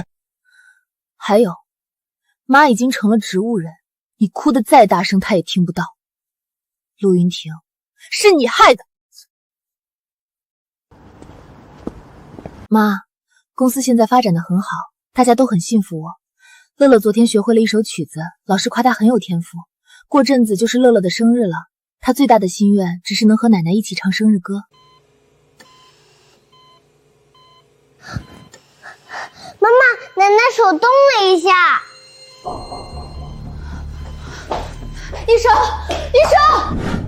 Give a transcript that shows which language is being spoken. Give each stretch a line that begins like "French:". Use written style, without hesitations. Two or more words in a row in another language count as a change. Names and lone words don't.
Chinese: 還有，媽已經成了植物人，你哭得再大聲她也聽不到。陸雲婷，是你害的。媽，公司現在發展得很好，大家都很信服我。樂樂昨天學會了一首曲子，老師誇她很有天賦。過陣子就是樂樂的生日了， 他最大的心愿只是能和奶奶一起唱生日歌。妈妈，奶奶手动了一下。医生，医生！